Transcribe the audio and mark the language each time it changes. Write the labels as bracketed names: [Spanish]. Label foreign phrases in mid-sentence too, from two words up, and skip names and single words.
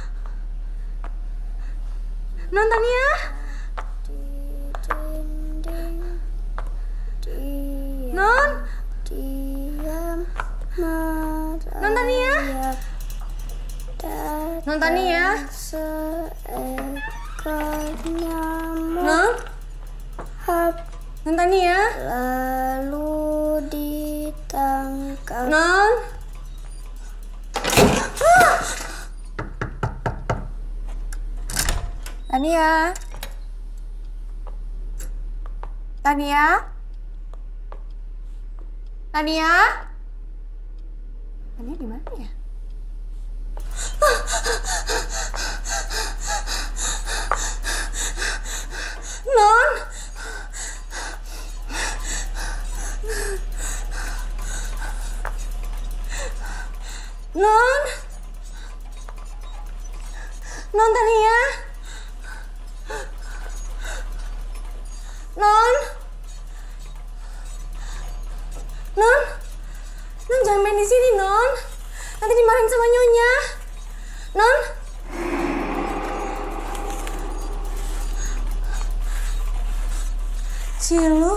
[Indonesian] Non Tania? Non? Diam Non Tania? Non Tania? Seekor nyamuk Non? Non Tania? lalu ditangkap. Non? Tania? Tania? Tania? Tania di mana ya? Non? Non? Non Tania? Non? Non? Non jangan main di sini, Non. Nanti dimarahin sama Nyonya. Non? Ciluk.